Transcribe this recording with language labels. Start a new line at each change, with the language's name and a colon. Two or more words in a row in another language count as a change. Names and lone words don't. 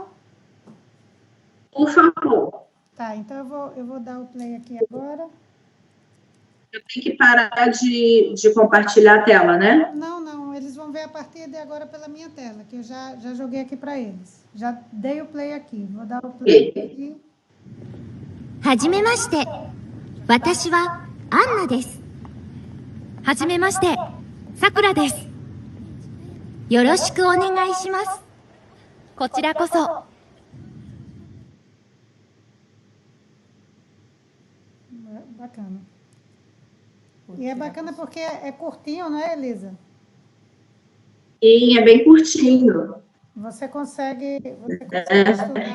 Portuguese: Por favor. Tá, então eu vou dar o play aqui agora. Eu tenho que parar de compartilhar a tela, né? Não, eles vão ver a partir de agora pela minha tela, que eu já joguei aqui para eles. Já dei o play aqui, vou dar o play aqui.
Japanese: はじめまして、わたしは Anna です. はじめまして、Sakura です. よろしくおねがいします. こちらこそ.
Portuguese: Bacana. E é bacana porque é curtinho, não é, Elisa? Sim, é bem curtinho. Você consegue estudar.